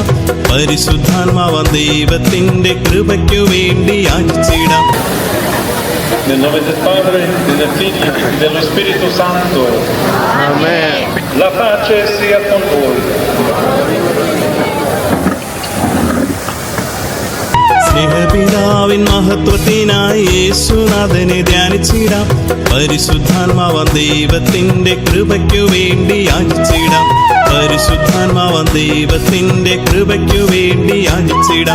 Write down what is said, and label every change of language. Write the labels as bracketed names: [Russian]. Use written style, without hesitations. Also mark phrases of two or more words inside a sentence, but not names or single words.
[Malayalam] പരിശുദ്ധാത്മാവാം ദൈവത്തിന്റെ കൃപയ്ക്കു വേണ്ടി യാചിച്ചിടാം. [Italian] Nel nome del Padre, del Figlio e dello Spirito Santo. Amen. La pace sia con voi. [Malayalam] സ്നേഹപിതാവിൻ മഹത്വത്തിനായി യേശുനാഥനെ ധ്യാനിച്ചിടാം. പരിശുദ്ധാത്മാവാം ദൈവത്തിന്റെ കൃപയ്ക്കു വേണ്ടി യാചിച്ചിടാം. പരിശുദ്ധാത്മാവാം ദൈവത്തിന്റെ കൃപയ്ക്കു വേണ്ടി യാചിച്ചിടാം.